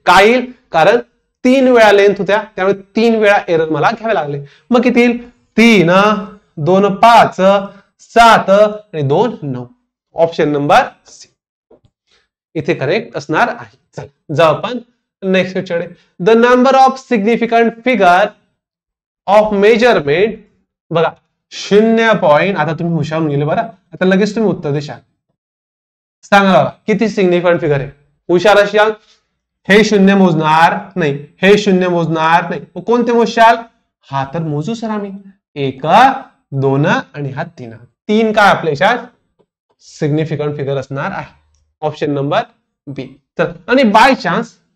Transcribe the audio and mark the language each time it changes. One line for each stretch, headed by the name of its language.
Marathi: काय येईल, कारण 3 वेळा लेंथ होत्या, त्यामुळे 3 वेळा एरर मला घ्यावे लागले. मग किती येईल, 3, 2, 5, 7 आणि 2, 9. ऑप्शन नंबर सी इथे करेक्ट असणार आहे. चला जाऊ आपण next question.
English: The number of significant figure of measurement.
Marathi: बघा 0. आता तुम्ही हुशार होऊन गेले बरं, आता लगेच तुम्ही उत्तर देशाल. सांगा बाबा किती सिग्निफिकंट फिगर आहे. हुशार असाल, हे 0 मोजणार नाही, हे 0 मोजणार नाही, मग कोणते मोजशाल, हा तर मोजू सर आम्ही. 1, 2 आणि हा 3. 3 काय आपल्या याच्यात सिग्निफिकंट फिगर असणार आहे. ऑप्शन नंबर बी. तर आणि बाय चान्स